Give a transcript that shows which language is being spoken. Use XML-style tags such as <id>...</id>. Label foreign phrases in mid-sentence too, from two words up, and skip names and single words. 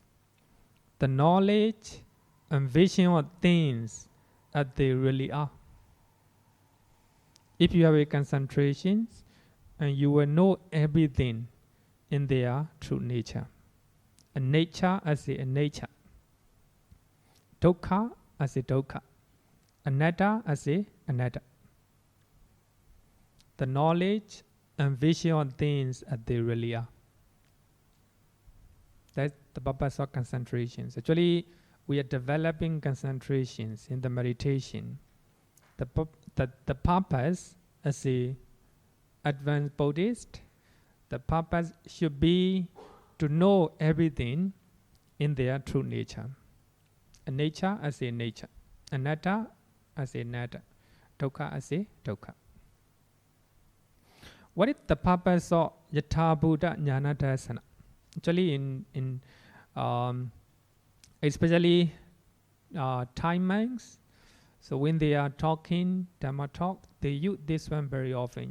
<en>The knowledge and vision of things as they really are. If you have a concentration, and you will know everything in their true nature. A nature as a nature. Dukkha as a dukkha. Anatta as a anatta. The knowledge and vision of things as they really are. That's the purpose of concentrations. Actually, we are developing concentrations in the meditation. The purpose as a advanced Buddhist, the purpose should be to know everything in their true nature. A nature as a nature. Anatta as a anatta. Dukkha as a dukkha. What is the purpose of</en> <pi>Yatha Buddha Jnana Darsana?</pi> <en>Actually, in especially Thai monks, so when they are talking Dhamma talk, they use this one very often.</en>